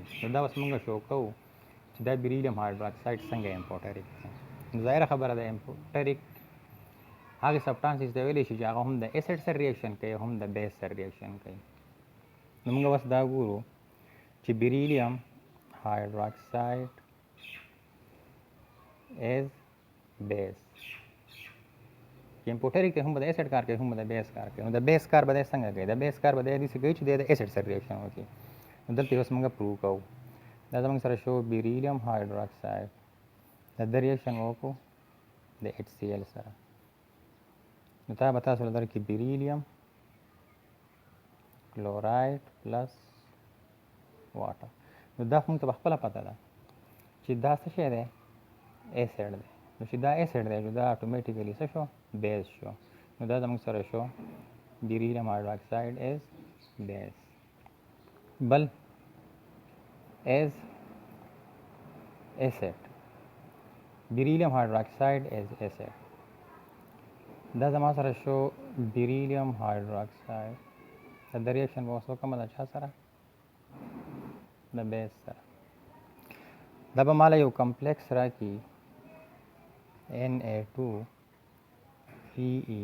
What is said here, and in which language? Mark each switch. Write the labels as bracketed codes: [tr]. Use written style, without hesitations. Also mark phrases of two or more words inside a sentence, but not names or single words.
[ps] نو دا اوس موږ شو کوو چې دا [en] beryllium hydroxide [ps] څنګه امپوټریک دی. نو ظاهره خبره ده امپوټریک هغه سبټانسز دی ویلی شي چې هغه هم د اسید سره ریاکشن کوي هم د بیس سره ریاکشن کوي. نو موږ اوس دا ګورو چې [en] beryllium hydroxide is base. [ps] چې امپوټریک ته هم به د اسید کار کوي هم به د بیس کار کوي. نو د بیس کار به دی څنګه کوي؟ د بیس کار به دی داسې کوي چې دی د اسید سره ریاکشن وکړي. نو دلته اوس موږ پروو کوو. دا زموږ سره شو [en] beryllium hydroxide [ps] د ده ریاکشن وکړو د HCl سره. نو دا به تاسو له درکړي [en] beryllium chloride plus water. [ps] نو دا موږ ته په خپله پته ده چې دا څه شی دی؟ اسید دی. نو چې دا اسید دی نو دا اټومیټیکلی څه شو؟ بیس شو. نو دا زموږ سره شو [en] beryllium hydroxide as base. بل as acid, beryllium hydroxide as acid. [ps] دا زما سره شو [en] beryllium hydroxide [ps] د ریاکشن به اوس وکړم د چا سره؟ د بیس سره. دا به ماله یو کمپلیکس راکړي Na2PE.